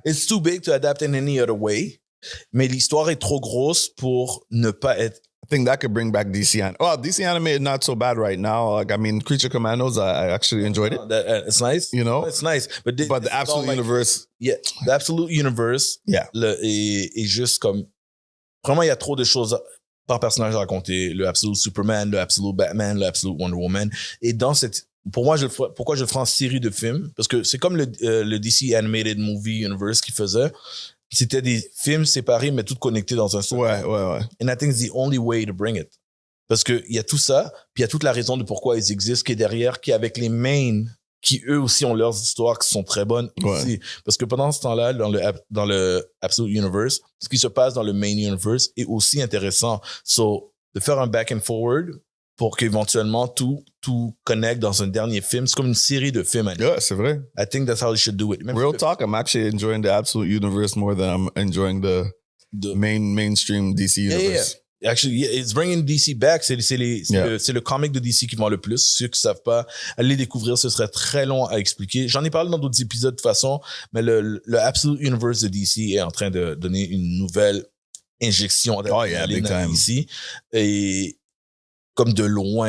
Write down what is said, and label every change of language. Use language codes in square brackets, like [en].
[en] it's too big to adapt in any other way. [fr] Mais l'histoire est trop grosse pour ne pas être. [en] I think that could bring back DC. DC animated not so bad right now. Like, I mean, Creature Commandos, I actually enjoyed it. It's nice. It's nice. But the Absolute Universe. Yeah, the Absolute Universe. Yeah. [fr] Est juste comme. Vraiment, il y a trop de choses par personnage à raconter. Le Absolute Superman, le Absolute Batman, le Absolute Wonder Woman. Et dans cette. Pour moi, pourquoi je le ferai en série de films? Parce que c'est comme le DC Animated Movie Universe qui faisait. C'était des films séparés, mais tous connectés dans un seul. Ouais. [en] And I think it's the only way to bring it. [fr] Parce qu'il y a tout ça, puis il y a toute la raison de pourquoi ils existent, qui est derrière, qui est avec les mains, qui eux aussi ont leurs histoires qui sont très bonnes aussi. Parce que pendant ce temps-là, dans le Absolute Universe, ce qui se passe dans le Main Universe est aussi intéressant. So, de faire un [en] back and forward [fr] pour qu'éventuellement tout connecte dans un dernier film. C'est comme une série de films. Yeah, c'est vrai. [en] I think that's how they should do it. [fr] Même [en] Real talk, I'm actually enjoying the Absolute Universe more than I'm enjoying the mainstream DC Universe. Yeah. Actually, yeah, it's bringing DC back. [fr] C'est le comic de DC qui vend le plus. Ceux qui savent pas, aller découvrir, ce serait très long à expliquer. J'en ai parlé dans d'autres épisodes de toute façon, mais le Absolute Universe de DC est en train de donner une nouvelle injection [en] big time. [fr] DC. Et comme de loin.